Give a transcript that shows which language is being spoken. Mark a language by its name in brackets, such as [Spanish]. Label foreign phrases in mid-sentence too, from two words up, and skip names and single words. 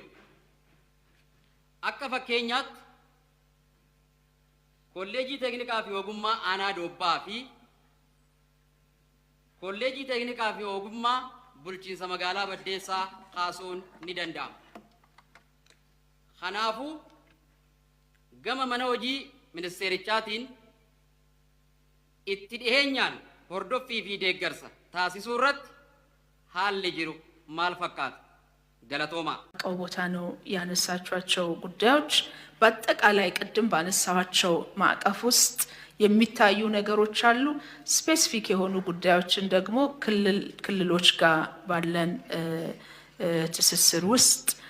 [Oromo] Akka fakkeenyaatti kolleejii teeknikaa fi ogummaa aanaa Doobbaa fi kolleejii teeknikaa fi ogummaa bulchiinsa magaalaa Baddeessaa kaasuun ni danda'ama. Kanaafuu gama mana hojii ministeerichaatiin itti dhiheenyaan hordoffii fi deeggarsa taasisuu irratti haalli jiru maal fakkaata? ገለቶማ [Amharic] ቦታ ነው ያነሳቸው ጉዳዮች በአጠቃላይ ቅድም ባነሳቸው ማዕቀፍ ውስጥ የሚታዩ ነገሮች አሉ። ስፔሲፊክ የሆኑ ጉዳዮችን ደግሞ ክልሎች ጋር ባለን ትስስር ውስጥ